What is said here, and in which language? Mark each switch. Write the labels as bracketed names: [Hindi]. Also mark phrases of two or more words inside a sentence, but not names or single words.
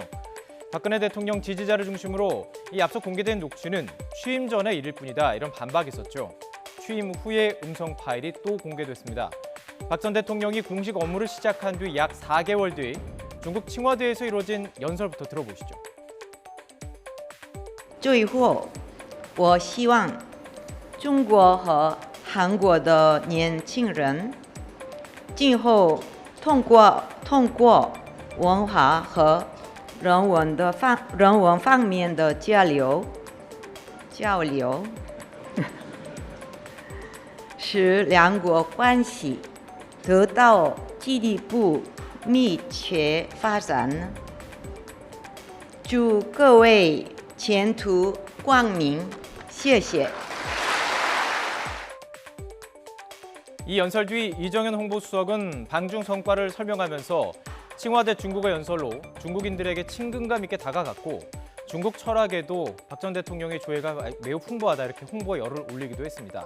[Korean] 박근혜 대통령 지지자를 중심으로 이 앞서 공개된 녹취는 취임 전의 일일 뿐이다, 이런 반박이 있었죠. 취임 후의 음성 파일이 또 공개됐습니다. 박 전 대통령이 공식 업무를 시작한 뒤 약 4개월 뒤 중국 칭화대에서 이루어진 연설부터 들어보시죠. [Chinese] 最后，我希望中国和韩国的年轻人今后通过文化和人文方面的交流，使两国关系得到进一步密切发展。祝各位前途光明，谢谢。 [Korean] 이 연설 뒤 이정현 홍보수석은 방중 성과를 설명하면서 칭화대 중국어 연설로 중국인들에게 친근감 있게 다가갔고 중국 철학에도 박 전 대통령의 조예가 매우 풍부하다, 이렇게 홍보에 열을 올리기도 했습니다.